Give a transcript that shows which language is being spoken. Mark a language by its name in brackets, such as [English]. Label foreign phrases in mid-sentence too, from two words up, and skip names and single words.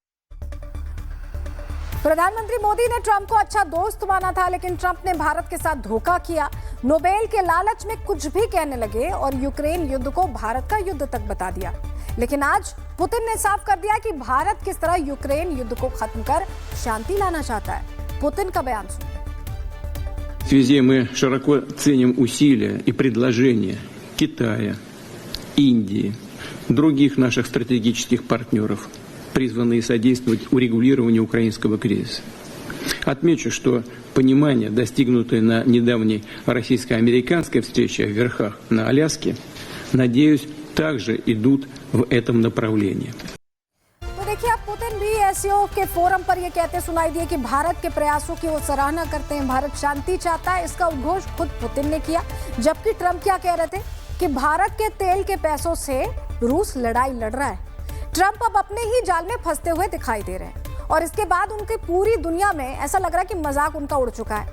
[Hindi] प्रधानमंत्री मोदी ने ट्रंप को अच्छा दोस्त माना था, लेकिन ट्रंप ने भारत के साथ धोखा किया, नोबेल के लालच में कुछ भी कहने लगे और यूक्रेन युद्ध को भारत का युद्ध तक बता दिया। लेकिन आज पुतिन ने साफ कर दिया कि भारत किस तरह यूक्रेन युद्ध को खत्म कर शांति लाना चाहता है। पुतिन का बयान सुनिए। [Russian] В связи мы широко ценим усилия и предложения Китая, Индии, других наших стратегических партнеров, призванные содействовать урегулированию украинского кризиса. Отмечу, что понимание, достигнутое на недавней российско-американской встрече в Верхах на Аляске, надеюсь, также идут в этом направлении. [Hindi] तो देखिए, अब पुतिन भी एससीओ के फोरम पर ये कहते सुनाई दिए कि भारत के प्रयासों की वो सराहना करते हैं, भारत शांति चाहता है। इसका उद्घोष खुद पुतिन ने किया, जबकि ट्रंप क्या कह रहे थे कि भारत के तेल के पैसों से रूस लड़ाई लड़ रहा है। ट्रंप अब अपने ही जाल में फंसते हुए दिखाई दे रहे हैं और इसके बाद उनकी पूरी दुनिया में ऐसा लग रहा है कि मजाक उनका उड़ चुका है।